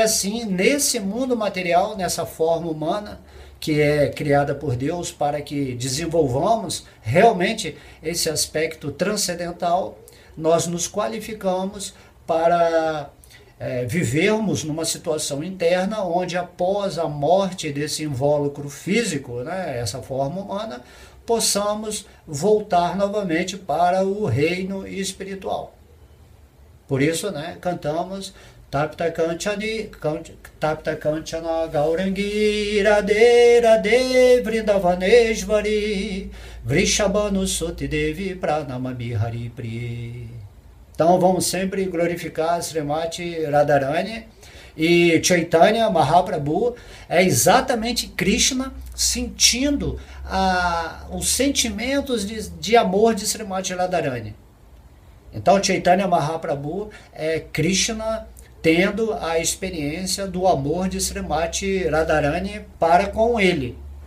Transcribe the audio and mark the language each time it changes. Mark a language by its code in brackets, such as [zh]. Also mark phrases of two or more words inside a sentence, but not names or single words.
[pt] assim, nesse mundo material, nessa forma humana, que é criada por Deus para que desenvolvamos realmente esse aspecto transcendental, nós nos qualificamos para vivermos numa situação interna onde, após a morte desse invólucro físico, né, essa forma humana, possamos voltar novamente para o reino espiritual. Por isso, né, cantamos [sa] Tapta Kanchana Gaurangi Radhe Radhe Vrindavaneshvari Vrishabhanu Suti Devi Pranamami Hari Priye. [pt] Então vamos sempre glorificar Srimati Radharani, E Chaitanya Mahaprabhu é exatamente Krishna sentindo os sentimentos de amor de Srimati Radharani. Então Chaitanya Mahaprabhu é Krishna tendo a experiência do amor de Srimati Radharani para com ele.